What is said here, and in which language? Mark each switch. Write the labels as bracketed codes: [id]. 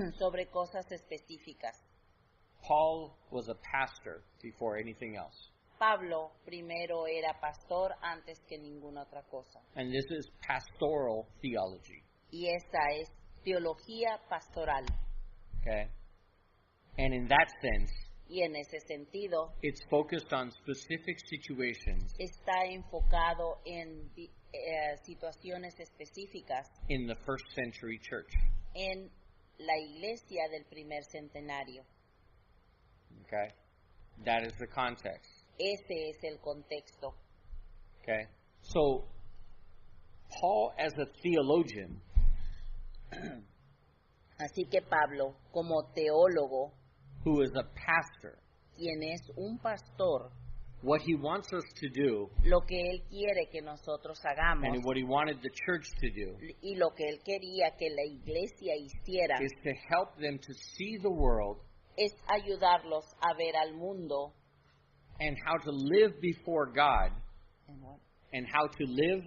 [es] sobre cosas específicas. [en] Paul was a pastor before anything else. [es] Pablo primero era pastor antes que ninguna otra cosa. [en] And this is pastoral theology. [es] Y esa es teología pastoral. [en] Okay? And in that sense, [es] Y en ese sentido [en] it's focused on specific situations [es] está enfocado en situaciones específicas [en] in the first century church. [es] en la iglesia del primer centenario. [en] Okay? That is the context. [es] Ese es el contexto. [en] Okay? So, Paul, as a theologian, [es] Así que Pablo, como teólogo, [en] who is a pastor, [es] quien es un pastor, [en] what he wants us to do, [es] lo que él quiere que nosotros hagamos [en] and what he wanted the church to do, [es] y lo que él quería que la iglesia hiciera [en] is to help them to see the world [es] es ayudarlos a ver al mundo [en] and how to live before God and how to live